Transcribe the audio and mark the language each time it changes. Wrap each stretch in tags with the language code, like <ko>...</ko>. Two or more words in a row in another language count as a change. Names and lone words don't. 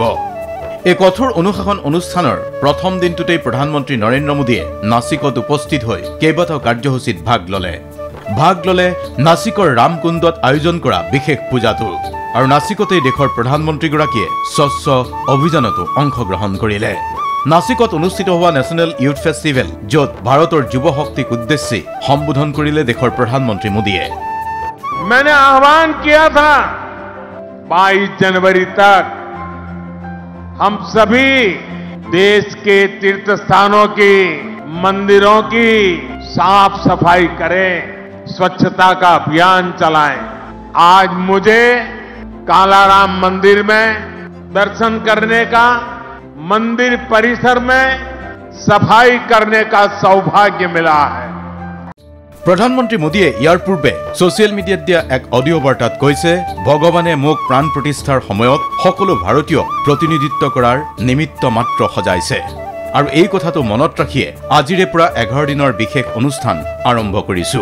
<as>এই কঠোৰ অনুশাসন অনুষ্ঠানৰ প্ৰথম দিনটোতেই প্ৰধানমন্ত্ৰী নৰেন্দ্ৰ মোদীয়ে নাছিকত উপস্থিত হৈ কেইবাটাও কাৰ্যসূচীত ভাগ ললে নাছিকৰ ৰামকুণ্ডত আয়োজন কৰা বিশেষ পূজাটো। আৰু নাছিকতেই দেশৰ প্ৰধানমন্ত্ৰীগৰাকীয়ে স্বচ্ছ অভিযানতো অংশগ্ৰহণ কৰিলে। নাছিকত অনুষ্ঠিত হোৱা নেশ্যনেল ইউথ ফেষ্টিভেল, য'ত ভাৰতৰ যুৱ শক্তিক উদ্দেশ্যি সম্বোধন কৰিলে দেশৰ প্ৰধানমন্ত্ৰী মোদীয়ে।</as> <hi>मैंने आह्वान किया था 22 जनवरी तक हम सभी देश के तीर्थ स्थानों की, मंदिरों की साफ सफाई करें, स्वच्छता का अभियान चलाएं। आज मुझे कालाराम मंदिर में दर्शन करने का, मंदिर परिसर में सफाई करने का सौभाग्य मिला है।</hi> <as>প্ৰধানমন্ত্ৰী মোদীয়ে ইয়াৰ পূৰ্বে</as> <en>social mediaত</en> <as>দিয়া এক অডিঅ' বাৰ্তাত কৈছে, ভগৱানে মোক প্ৰাণ প্ৰতিষ্ঠাৰ সময়ত সকলো ভাৰতীয়ক প্ৰতিনিধিত্ব কৰাৰ নিমিত্ত মাত্ৰ সজাইছে। আৰু এই কথাটো মনত ৰাখিয়ে আজিৰে পৰা 11 দিনৰ বিশেষ অনুষ্ঠান আৰম্ভ কৰিছো।</as>